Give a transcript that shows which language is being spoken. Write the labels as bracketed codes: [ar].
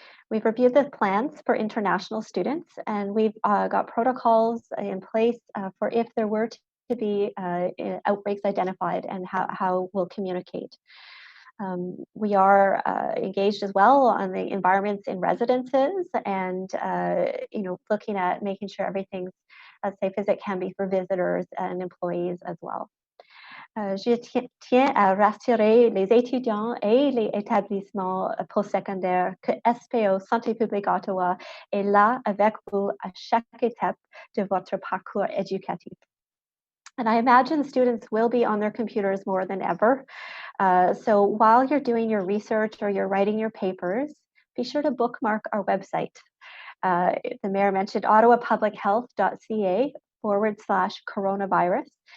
[en] We've reviewed the plans for international students, and we've got protocols in place for if there were to be outbreaks identified and how we'll communicate. We are engaged as well on the environments in residences and looking at making sure everything's as safe as it can be for visitors and employees as well. [fr] Je tiens à rassurer les étudiants et les établissements postsecondaires que SPO Santé publique Ottawa est là avec vous à chaque étape de votre parcours éducatif. [en] And I imagine students will be on their computers more than ever. So while you're doing your research or you're writing your papers, be sure to bookmark our website. The mayor mentioned ottawapublichealth.ca/coronavirus.